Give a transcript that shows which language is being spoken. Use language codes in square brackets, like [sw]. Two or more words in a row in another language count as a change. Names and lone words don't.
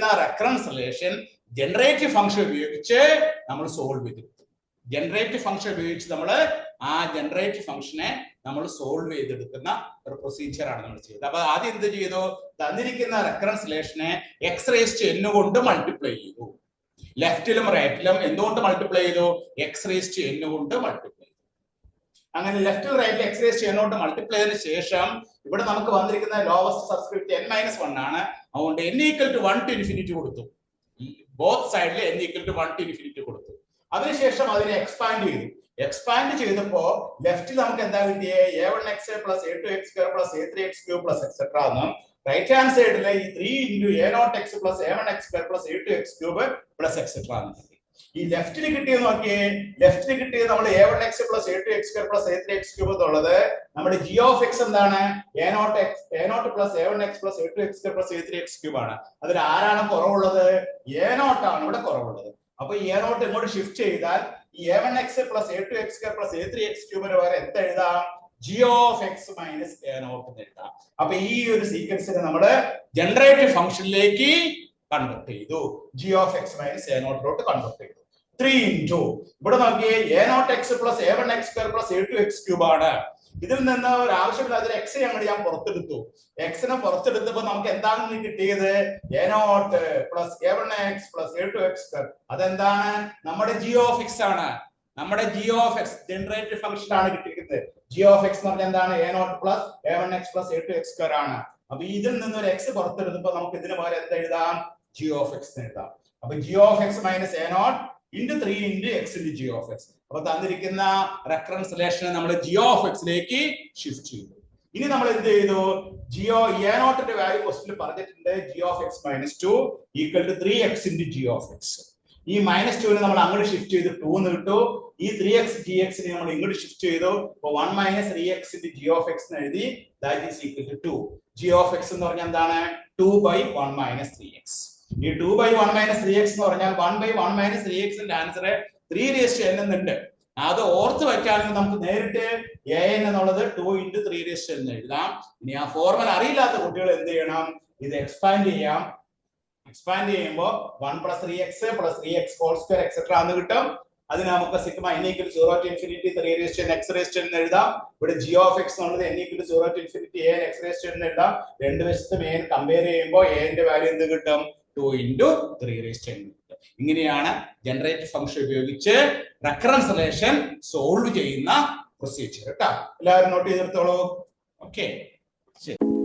[en] recurrence relation generative function [ml] ഉപയോഗിച്ച് നമ്മൾ സോൾവ് ചെയ്തെടുത്തു [en] generative function [ml] ഉപയോഗിച്ച് നമ്മൾ ആ [en] generative function [ml] നമ്മൾ സോൾവ് ചെയ്തെടുക്കുന്ന ഒരു പ്രൊസീജിയർ ആണ് നമ്മൾ ചെയ്തത് അപ്പൊ ആദ്യം എന്ത് ചെയ്തു തന്നിരിക്കുന്ന [en] recurrence relation x raised to n [ml] കൊണ്ട് മൾട്ടിപ്ലൈ ചെയ്തു ലെഫ്റ്റിലും റൈറ്റിലും എന്തുകൊണ്ട് മൾട്ടിപ്ലൈ ചെയ്തു [en] x raised to n [ml] കൊണ്ട് മൾട്ടിപ്ലൈ ചെയ്തു അങ്ങനെ ലെഫ്റ്റിൽ റൈറ്റിൽ [en] x raised to n [ml] കൊണ്ട് മൾട്ടിപ്ലൈ ചെയ്തതിനു ശേഷം ഇവിടെ നമുക്ക് വന്നിരിക്കുന്ന [en] lowest subscript [ml] n - 1 ആണ് അതുകൊണ്ട് [en] n equal to 1 to infinity [ml] കൊടുത്തു [en] both side n equal to 1 to infinity [ml] കൊടുത്തു അതിനുശേഷം അതിനെ എക്സ്പാൻഡ് ചെയ്തപ്പോ ലെഫ്റ്റിൽ നമുക്ക് എന്താ കിട്ടിയേ [en] a1x plus a2x square plus a3x cube plus etc [ml] എന്ന് [en] right hand side [ml] ഈ [en] 3 into a0x plus a1x square plus a2x cube plus etc [ml] എന്ന് ഈ ലെഫ്റ്റിൽ കിട്ടിയത് നോക്കിയേ ലെഫ്റ്റിൽ കിട്ടിയത് നമ്മൾ [en] a1x plus a2x square plus a3x cube [ml] എന്നുള്ളത് നമ്മുടെ [en] g of x [ml] എന്താണ് [en] a0 plus a1x plus a2x square plus a3x cube [ml] ആണ് അതിൽ ആരാണ് കുറവുള്ളത് a0 ആണ് ഇവിടെ കുറവുള്ളത് അപ്പൊ a0 ഇങ്ങോട്ട് ഷിഫ്റ്റ് ചെയ്താൽ ഈ [en] a1x plus a2x square plus a3x cube [ml] ന് പകരം എന്ത് എഴുതാം [en] g of x minus a0 [ml] എന്ന് എഴുതാം അപ്പൊ ഈ ഒരു സീക്വൻസിനെ നമ്മൾ [en] generative function [ml] കൺവെർട്ട് ചെയ്തു [en] g of x minus a0 [ml] ലോട്ട് കൺവെർട്ട് ചെയ്തു 3 into ഇവിടെ നോക്കിയേ [en] a0x plus a1x square plus a2x cube [ml] ആണ് ഇതിൽ നിന്ന് ഒരു ആവശ്യമില്ലാത്ത x ഞാൻ പുറത്തെടുത്തു x നെ പുറത്തെടുത്തപ്പോൾ നമുക്ക് എന്താണ് കിട്ടിയത് [en] a0 plus a1x plus a2x square [ml] അതെന്താണ് നമ്മുടെ g [en] of x [ml] ആണ് നമ്മുടെ [en] g of x generative function [ml] ആണ് കിട്ടിയിരിക്കുന്നത് [en] g of x [ml] എന്ന് പറഞ്ഞാൽ എന്താണ് [en] a0 plus a1x plus a2x square [ml] ആണ് അപ്പൊ ഇതിൽ നിന്ന് ഒരു x പുറത്തെടുത്തപ്പോൾ നമുക്ക് ഇതിന് പകരം എന്ത് എഴുതാം [en] g of x [ml] എന്ന് എഴുതാം അപ്പൊ [en] g of x minus a0 into 3 into x into g of x [ml] അപ്പൊ തന്നിരിക്കുന്ന [en] recurrence relation [ml] നമ്മൾ [en] g of x [ml] ലേക്ക് ഷിഫ്റ്റ് ചെയ്തു ഇനി നമ്മൾ എന്ത് ചെയ്തു a0 ന്റെ വാല്യൂ ക്വസ്റ്റ്യനിൽ പറഞ്ഞിട്ടുണ്ട് [en] g of x minus 2 equal to 3x into g of x [ml] ഈ -2 നെ നമ്മൾ അങ്ങോട്ട് ഷിഫ്റ്റ് ചെയ്തു 2 എന്ന് കിട്ടു ഈ 3x gx നെ നമ്മൾ ഇങ്ങോട്ട് ഷിഫ്റ്റ് ചെയ്തു അപ്പോൾ [en] 1 minus 3x into g of x [ml] എന്ന് എഴുതി [en] that is equal to 2 g of x [ml] എന്ന് പറഞ്ഞാൽ എന്താണ് [en] 2/1 minus 3x [ml] ഈ [en] 2/1 minus 3x [ml] എന്ന് പറഞ്ഞാൽ [en] 1/1 minus 3x [ml] ന്റെ ആൻസർ [en] 3 raised to n [ml] എന്നുണ്ട് അത് ഓർത്ത് വെക്കാണെങ്കിൽ നമുക്ക് നേരിട്ട് an എന്നുള്ളത് [en] 2 into 3 raised to n [ml] എന്ന് എഴുതാം ഇനി ആ ഫോർമുല അറിയില്ലാത്ത കുട്ടികൾ എന്ത് ചെയ്യണം ഇത് എക്സ്പാൻഡ് ചെയ്യാം എക്സ്പാൻഡ് ചെയ്യുമ്പോൾ [en] 1 plus 3x plus 3x whole square etc [ml] എന്ന് കിട്ടും അതിനെ നമുക്ക് സിഗ്മ [en] n equal to 0 to infinity 3 raised to n x raised to n [ml] എന്ന് എഴുതാം ഇവിടെ [en] g of x [ml] എന്നുള്ളത് [en] n equal to 0 to infinity a n x raised to n [ml] എന്ന് എഴുതാം രണ്ട് വശത്തും a കമ്പയർ ചെയ്യുമ്പോൾ a ന്റെ വാല്യൂ എന്ത് കിട്ടും [en] 2 into 3 raised to n [ml] ഇങ്ങനെയാണ് [en] generative function [ml] ഉപയോഗിച്ച് [en] recurrence relation solve [ml] ചെയ്യുന്ന പ്രൊസീജിയർ കേട്ടോ എല്ലാവരും നോട്ട് ചെയ്തെടുത്തോളൂ ഓക്കേ ശരി